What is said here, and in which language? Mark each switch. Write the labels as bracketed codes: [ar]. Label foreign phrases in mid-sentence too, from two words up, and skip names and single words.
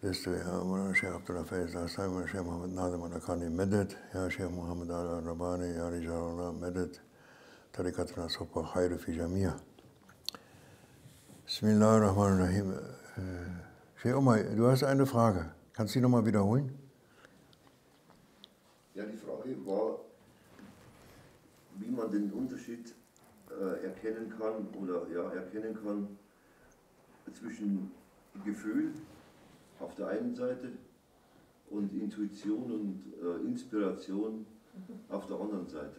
[de] bist du, ja, [ar] Mawlana Sheikh Abdullah Faiz Al-Saim, Sheikh Muhammad Nazim Al-Akhani Medet, ja, Sheikh Muhammad Al-Rabbani, ja, Rijalullah Medet, طريقتنا الصحبة والخير في الجمعية. Bismillahirrahmanirrahim. [de] Sheikh Omar, du hast eine Frage. Kannst du die nochmal wiederholen? Ja, die Frage war, wie man den Unterschied erkennen kann zwischen Gefühl auf der einen Seite und Intuition und Inspiration auf der anderen Seite.